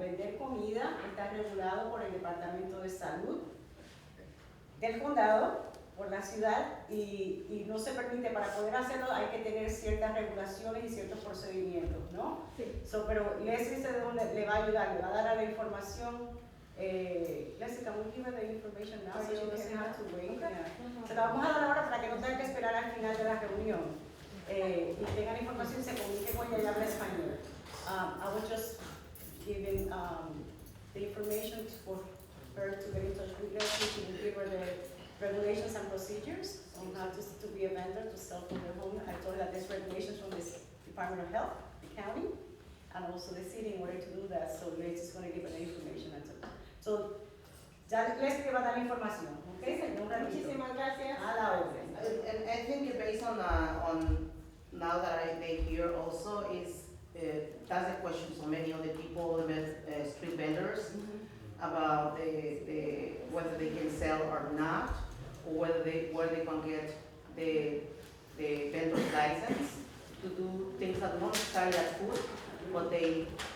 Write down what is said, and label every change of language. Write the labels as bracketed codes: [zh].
[es] El vender comida está regulado por el Departamento de Salud del condado, por la ciudad, y no se permite, para poder hacerlo hay que tener ciertas regulaciones y ciertos procedimientos, ¿no? Sí. Pero Leslie le va a ayudar, le va a dar la información. [en] Leslie, can we give her the information now so she doesn't have to wait? Okay. Yeah. [es] Se la vamos a dar ahora para que no tenga que esperar al final de la reunión. Y tengan información y se comunique con ella y habla español. [en] I was just giving the information for her to get in touch with Leslie. She will give her the regulations and procedures on how to be a vendor, to sell from their home. I told her that there's regulations from the Department of Health, the county, and also the city in order to do that. So Leslie's going to give her the information. [es] So ya Leslie va a dar la información, ¿ok? Muchísimas gracias. A la orden. [en] And I think based on now that I made here also is that's a question so many other people, the street vendors, about the whether they can sell or not, or where they can get the vendor's license to do things that not necessarily as food, but they